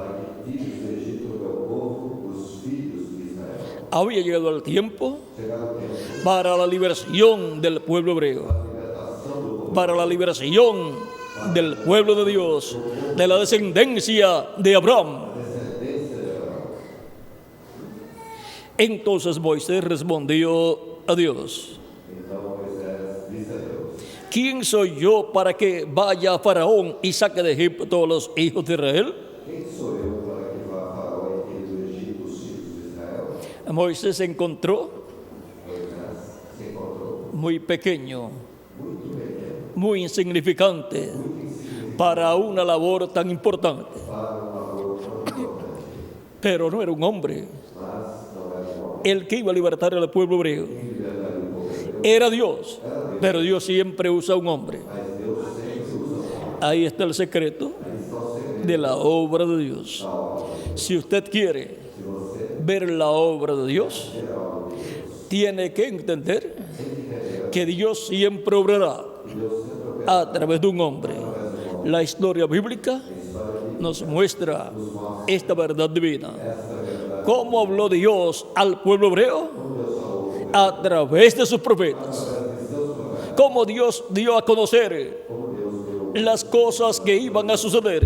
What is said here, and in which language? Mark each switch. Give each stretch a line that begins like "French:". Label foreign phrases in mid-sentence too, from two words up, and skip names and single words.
Spanish: Había llegado el tiempo para la liberación del pueblo hebreo, para la liberación del pueblo de Dios, de la descendencia de Abraham. Entonces Moisés respondió a Dios:
Portuguese: Então Moisés disse a Deus:
Spanish: ¿quién soy yo para que vaya a Faraón y saque de Egipto a los hijos de Israel?
Portuguese: Quem sou eu para que vá a Faraó e tire do Egito os filhos de Israel?
Spanish: Moisés se encontró
Portuguese: Moisés se encontrou
Spanish: muy pequeño,
Portuguese: muito pequeno
Spanish: muy insignificante para una labor tan importante.
Portuguese: para um labor tão importante,
Spanish: Pero no era un hombre
Portuguese: mas não era um homem
Spanish: el que iba a libertar al pueblo hebreo.
Portuguese: que libertaria o povo hebreu,
Spanish: Era Dios, pero Dios siempre usa un hombre.
Portuguese: mas Deus sempre usa um homem.
Spanish: Ahí está el secreto
Portuguese: Aí está o segredo
Spanish: de la obra de Dios.
Portuguese: da obra de Deus.
Spanish: Si usted quiere
Portuguese: Se você
Spanish: ver la obra de Dios,
Portuguese: ver a obra de Deus,
Spanish: tiene que entender
Portuguese: tem que entender
Spanish: que Dios siempre obrará
Portuguese: que Deus sempre opera
Spanish: a través de un hombre. La historia bíblica nos muestra esta verdad divina. ¿Cómo habló Dios al pueblo hebreo? A través de sus profetas. ¿Cómo Dios dio a conocer las cosas que iban a suceder?